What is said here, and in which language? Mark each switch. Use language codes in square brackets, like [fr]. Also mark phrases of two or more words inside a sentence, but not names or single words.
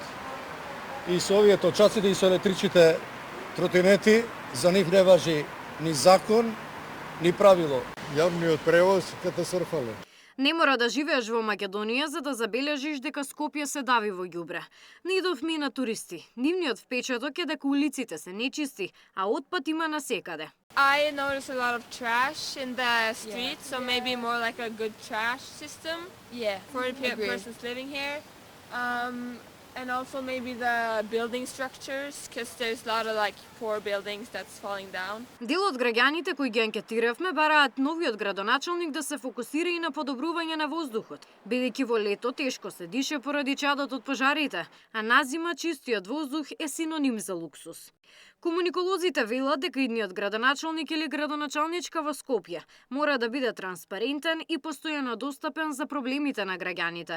[mk] И со овие точаците и со електричните тротинети, за нив не важи ни закон, ни правило. Јавниот превоз катастрофален. Не мора да живееш во Македонија за да забележиш дека Скопје се дави во ѓубре. Не идовме и на туристи. Нивниот впечаток е дека улиците се нечисти, а отпад има насекаде. [en] I notice a lot of trash in the streets, so maybe more like a good trash system for the persons living here. And also maybe the building structures, because there's a lot of like poor buildings that's falling down. [mk] Дел од граѓаните кои ги анкетиравме бараат новиот градоначалник да се фокусира и на подобрување на воздухот, бидејќи во лето тешко се дише поради чадот од пожарите, а на зима чистиот воздух е синоним за луксус. Комуниколозите велат дека идниот градоначалник или градоначалничка во Скопје мора да биде транспарентен и постојано достапен за проблемите на граѓаните.